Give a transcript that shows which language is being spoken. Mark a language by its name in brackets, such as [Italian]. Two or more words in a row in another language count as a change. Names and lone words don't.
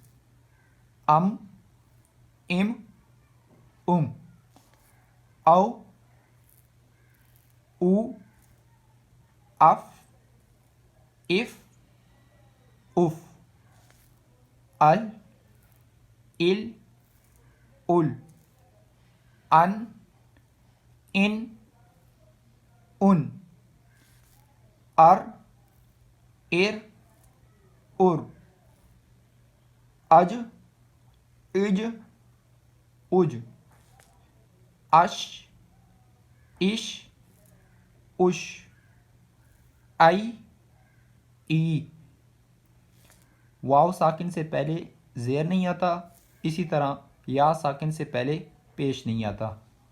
[Urdu] इम, औ, उ, अफ, इफ, उफ, अल, इल, उल, अन, इन, उन, अर, एर, उर, अज, इज, उज, अश, इश, उश, आई, ई। واؤ ساکن سے پہلے زیر نہیں آتا، اسی طرح یا ساکن سے پہلے پیش نہیں آتا.